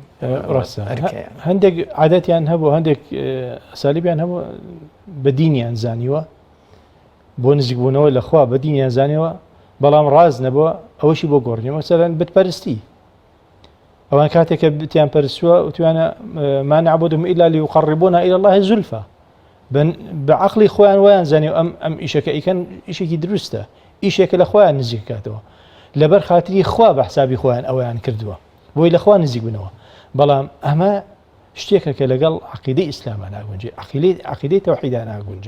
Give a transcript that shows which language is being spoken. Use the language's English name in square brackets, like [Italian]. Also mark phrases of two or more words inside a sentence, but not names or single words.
[Central Kurdish] هەندێک عادەتیان هەبوو، هەندێک ئەسالیبیان هەبوو بە دینیان زانیوە، بۆ نزیکبوونەوە لەخوا بە دینیان زانیوە، بەڵام ڕاز نەبووە ئەوەشی بۆ گۆڕنی. مەسەلەن بتپەرستی، ئەوان کاتێککە بتیان پەرسووە وتوانە [Arabic] ما نعبدهم إلا ليقربونا إلى الله زلفى [Central Kurdish] بعقلی خۆیان ویان زانێ ئەم ئیشەکە ئیکەن ئیشێکی دروستە ئیشێکە لە خۆیان نزیک کاتەوە لەبەر خاتری خوا بە حسابی خۆیان ئەویان کردووە بۆی لە خوا نزیک بنەوە بەڵام ئەمە شتێکە کە لەگەڵ عقیدەی ئیسلامە ناگونجێ عقیدەی تەوحیدا ناگونجێ